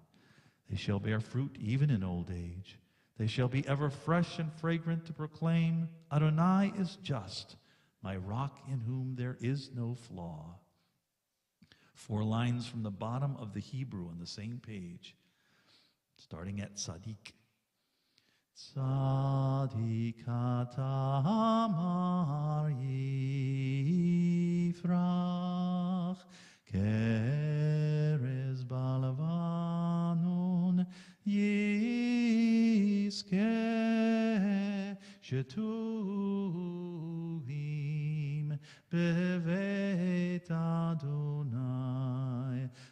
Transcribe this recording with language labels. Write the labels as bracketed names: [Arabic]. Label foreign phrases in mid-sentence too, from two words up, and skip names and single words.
[English] They shall bear fruit even in old age. They shall be ever fresh and fragrant to proclaim, Adonai is just, my rock in whom there is no flaw. 4 lines from the bottom of the Hebrew on the same page, starting at Tzadik. [Hebrew] צדיק כתמר יפרח, כארז בלבנון ישגה, שתולים בבית אדני,